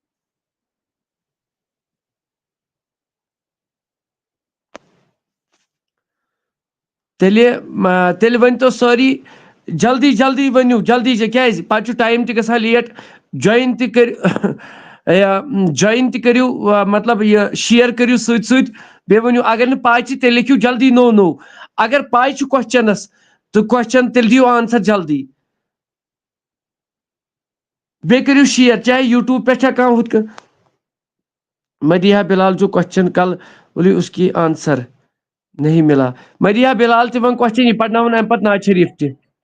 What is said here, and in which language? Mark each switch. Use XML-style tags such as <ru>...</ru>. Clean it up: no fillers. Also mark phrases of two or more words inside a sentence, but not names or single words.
<ks>تیٚلہِ ؤنۍتو سٲری جلدی ؤنِو جلدی کیٛازِ پتہٕ چھُ ٹایم تہِ گژھان</ks> <en>late join</en> <ks>تہِ کٔرِو مطلب یہِ شیر کٔرِو سۭتۍ سۭتۍ بیٚیہِ ؤنِو اگر نہٕ پاے چھِ تیٚلہِ لیکھِو جلدی نوٚو اگر پاے چھِ کوسچنس تہٕ کوسچن تیٚلہِ دِیِو آنسر جلدی بیٚیہِ کٔرِو شیر چاہے یوٗٹیوب پٮ۪ٹھ یا کانٛہہ ہُتھ کٔنۍ مدیحہ بلال</ks> <ur>جو کوسچن کل بولی اس کی آنسر نہیں ملا</ur> <ks>مدیحہ بلال تہِ وۄنۍ کوسچن یہِ پرناوُن اَمہِ پتہٕ ناز شریٖف تہِ</ks>